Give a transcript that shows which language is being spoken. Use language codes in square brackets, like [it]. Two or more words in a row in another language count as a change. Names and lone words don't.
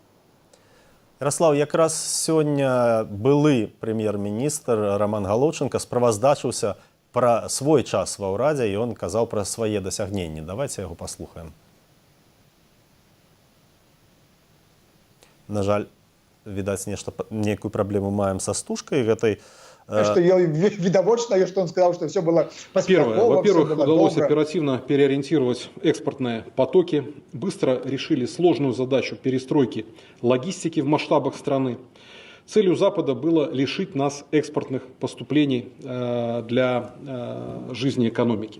[be] Ярослав, якраз сёння былы прэм'ер-міністр Роман Галоўчынка справаздачыўся пра свой час ва ўрадзе, і ён казаў пра свае дасягненні. Давайте яго паслухаем. На жаль, відаць, нейкую праблему маем са стужкай гэтай. [ru] Что видовочно, что он сказал, что все было поспехово. Первое. Во-первых, удалось оперативно переориентировать экспортные потоки. Быстро решили сложную задачу перестройки логистики в масштабах страны. Целью Запада было лишить нас экспортных поступлений для жизни экономики.